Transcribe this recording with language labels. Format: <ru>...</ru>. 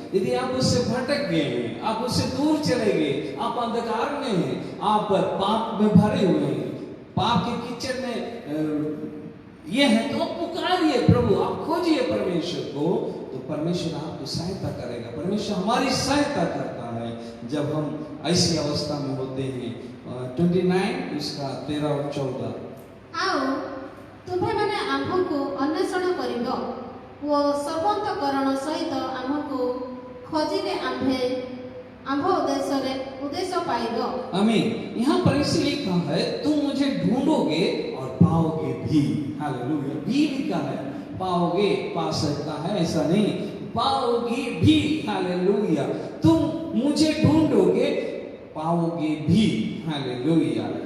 <hi>यदि आप उससे भटक गए हैं, आप उससे दूर चले गए, आप अंधकार में हैं, आप पाप में भरे हुए हैं, पाप के कीचड़ में ये है, तो आप पुकारिए प्रभु, आप खोजिए परमेश्वर को, तो परमेश्वर आपको सहायता करेगा। परमेश्वर हमारी सहायता करता है जब हम ऐसी अवस्था में होते हैं। 29 उसका 13 और 14।</hi> <or>ଆଉ ତୁମ୍ଭେମାନେ ଆମ୍ଭକୁ ଅନ୍ୱେଷଣ କରିବ ଓ ସର୍ବନ୍ତକରଣ ସହିତ ଆମ୍ଭକୁ ଖୋଜିଲେ ଆମ୍ଭ ଉଦ୍ଦେଶ୍ୟ ପାଇବ।</or> <hi>आमीन। यहाँ पर इसे लिखा है, तुम मुझे ढूंढोगे और पाओगे भी। हालेलुया। भी लिखा है, पाओगे, पा सकता है ऐसा नहीं, पाओगे भी। हालेलुया। तुम मुझे ढूंढोगे, पाओगे भी। हालेलुया।</hi>